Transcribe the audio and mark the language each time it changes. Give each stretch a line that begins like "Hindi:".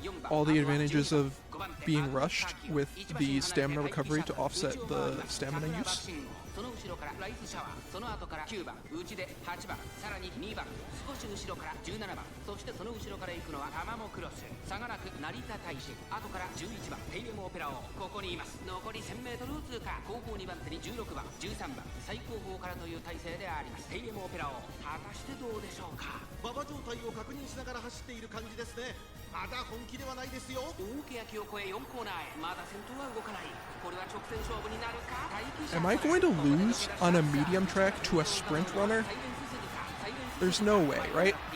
English: All the advantages of being rushed with the stamina recovery to offset the stamina use.
Japanese: その後ろからライスシャワー、その後から9番内で8番、さらに2番少し後ろから17番、そしてその後ろから行くのはタマモクロス、差がなく成田大使、後から11番テイエムオペラ王、ここにいます。残り 1000m を通過。後方2番手に16番13番、最後方からという体勢であります。テイエムオペラ王、果たしてどうでしょうか。馬場状態を確認しながら走っている感じですね。まだ本気ではないですよ。大欅を越え4コーナーへ、まだ先頭は動かない。これは直線勝負になるか。
English: Am I going to lose on a medium track to a sprint runner? There's no way, right?